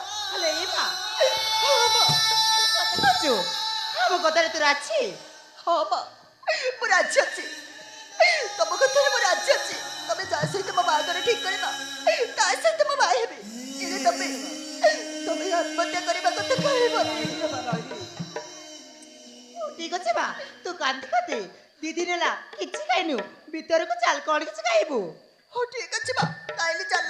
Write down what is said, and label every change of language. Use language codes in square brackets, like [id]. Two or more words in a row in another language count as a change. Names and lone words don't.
[or] ହେଲେ ଏ ମା, ହଁ ମା ସତ କହୁଛୁ? ଆମ କଥାରେ ତୁ ରାଜି? ହଁ ମା ମୁଁ ରାଜି ଅଛି। ତମ କଥାରେ ମୁଁ ରାଜି ଅଛି। ତମେ ଯାହା ସହିତ ମୋ ବାହାଘର ଠିକ କରିବା ତା ସହିତ ମୁଁ ବାହା ହେବି। ହେଲେ ତମେ ଆତ୍ମହତ୍ୟା କରିବା କଥା କହିବ। ଠିକ ଅଛି ମା, ତୁ କାନ୍ଦିକାତେ 2 ଦିନ ହେଲା କିଛି ଖାଇନୁ। ଭିତରକୁ ଚାଲ, କଣ କିଛି ଖାଇବୁ? ହଉ ଠିକ ଅଛି ମା, ତାହେଲେ ଚାଲ।